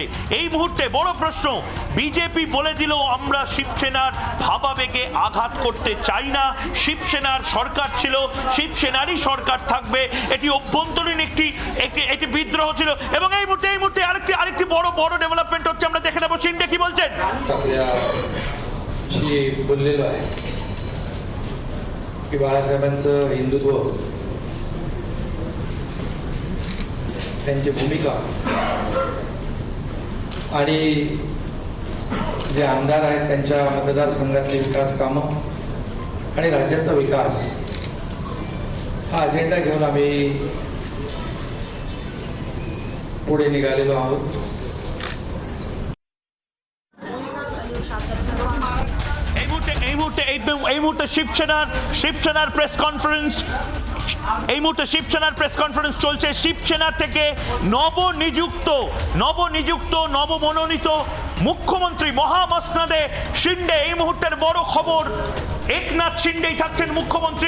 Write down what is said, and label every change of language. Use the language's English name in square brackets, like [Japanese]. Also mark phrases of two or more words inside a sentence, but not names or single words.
[Bangla] এই মুহূর্তে বড় প্রশ্ন, বিজেপি বলে দিল আমরা শিবসেনার ভাবাবেগে আঘাত করতে চাই না, শিবসেনার সরকার ছিল, শিবসেনারই সরকার থাকবে, এটি অভ্যন্তরীণ একটি বিদ্রোহ ছিল। এবং এই মুহূর্তে আরেকটি বড় ডেভেলপমেন্ট হচ্ছে, আমরা দেখে নেব শিন্ডে কি বলছেন। [Marathi] बोललेलो आहे की बाळासाहेबांचं हिंदुत्व, त्यांची भूमिका आणि जे आमदार आहेत त्यांच्या मतदारसंघातली विकास कामं आणि राज्याचा विकास हा अजेंडा घेऊन आम्ही पुढे निघालेलो आहोत। [Bangla] এই মুহূর্তে শিবসেনার প্রেস কনফারেন্স চলছে। শিবসেনা থেকে নবনিযুক্ত নবমনোনীত মুখ্যমন্ত্রী মহামসনদে শিন্ডে, এই মুহূর্তের বড় খবর, একনাথ শিন্ডেই থাকছেন মুখ্যমন্ত্রী।